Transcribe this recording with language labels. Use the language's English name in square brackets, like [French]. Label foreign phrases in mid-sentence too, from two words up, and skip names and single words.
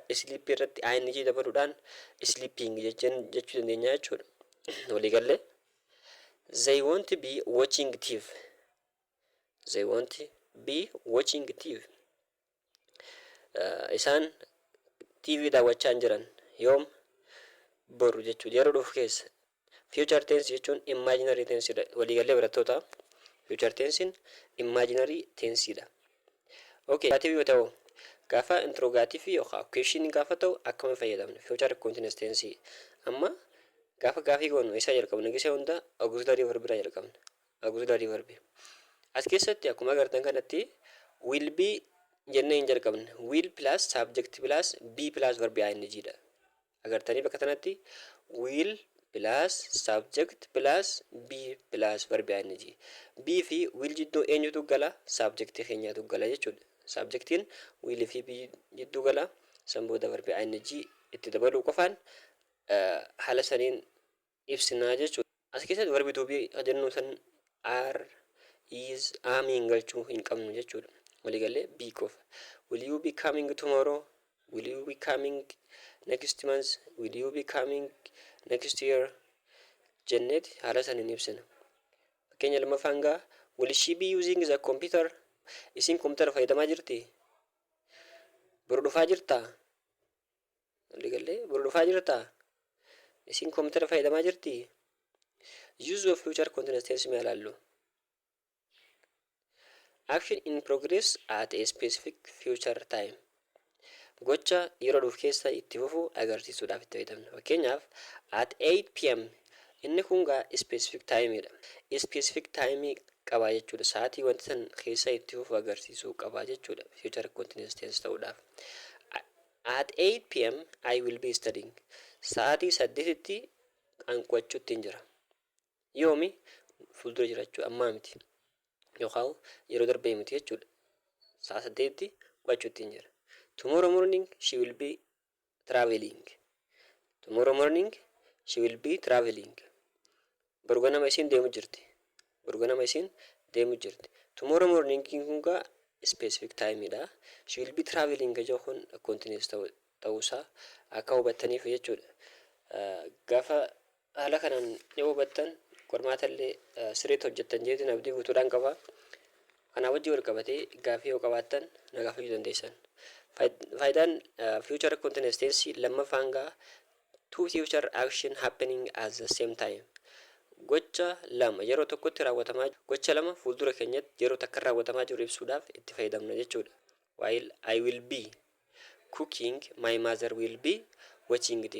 [Oromo] Sleep irratti ing dabaluudhaan sleeping jechuu dandeenya jechuudha. Walii galee [English] they won't be watching TV. They won't be watching TV. [Oromo] Isaan TV daawwachaa hin jiran. Yoom? Boru jechuudha. Yeroo dhufu keessa. [English] Future tense [Oromo] jechuun [English] imaginary tense [Oromo] dha. Walii galee barattoota. [English] Future tense imaginary tense dha. [Oromo] Okay. Gaafii yoo ta'u gaafa interrogative yookaan question gaafa ta'u akkuma fayyadamne [English] future continuous tense. [Oromo] Amma gaafa gaafii goonu isa jalqabna gisee hunda [English] auxiliary verb [Oromo] irraa jalqabna. [English] Auxiliary verb. [Oromo] As keessatti akkuma agartan kanatti [English] will be [Oromo] jennee hin jalqabne. [English] Will plus subject plus be plus verb ing dha. [Oromo] Agartanii bakka kanatti [English] will plus subject plus be plus verb ing. [Oromo] Be fi will jidduu eenyutu gala? Subject keenyatu gala jechuudha. Subjectiin will fi be jidduu gala. San booda [English] verb ing [Oromo] itti dabaluu qofaan haala saniin ibsinaa jechuudha. As keessatti verbi [English] to be [Oromo] jennu san [English] are is [Oromo] amiin galchuu hin qabnu jechuudha. Walii galee be qofa. [English] Will you be coming tomorrow? Will you be coming next month? Will you be coming next year? [Oromo] Jennet haala saniin ibsina. Fakkeenya lammaffaan gaa [English] will she be using the computer? [Oromo] Isin kompiitara fayyadamaa jirti? Boru dhufaa jirtaa? Walii galee boru dhufaa jirtaa? Isin kompiitara fayyadamaa jirti? [English] Use of future continuous tense [Oromo] mee ilaallu. [English] Action in progress at a specific future time. [Oromo] Gocha yeroo dhufu keessa itti fufu agarsiisuudhaaf itti fayyadamna. Fakkeenyaaf [English] at 8 pm [Oromo] inni kun gaa [English] specific time [Oromo] dha. [English] Specific time [Oromo] qabaa jechuudha. Sa'aatii wanti san keessa itti fufu agarsiisuu qabaa jechuudha. [English] Future continuous tense ta'uudhaaf. At 8 pm I will be studying. [Oromo] Sa'aatii 8tti qo'achuutti jira. Yoomi fuuldura jira jechuudha. Ammaa miti. Yookaan yeroo darbee miti jechuudha. Sa'a 8tti qo'achuutti jira. [English] Tomorrow morning she will be traveling. Tomorrow morning she will be traveling. [Oromo] Boru ganama isiin deemu jirti. Boru ganama isiin deemu jirti. [English] Tomorrow morning [Oromo] kun gaa [English] specific time dha. She will be traveling [Oromo] gajoo kun continuous ta'uusaa akka hubattaniif jechuudha. Gaafa haala kanaan yoo hubattan qormaata illee sirriitti hojjettan jeetiin abdii guutuudhaan qaba. Kanaa wajjin wal qabatee gaafii yoo qabaattan na gaafachuu dandeessan. [English] Faayidaan future continuous tense [Oromo] lammaffaan gaa [English] two future action happening at the same time. [Oromo] Gocha lama yeroo tokkotti raawwatamaa gocha lama fuuldura keenyatti yeroo takka raawwatamaa jiru ibsuudhaaf itti fayyadamna jechuudha. [English] While I will be cooking, my mother will be watching TV.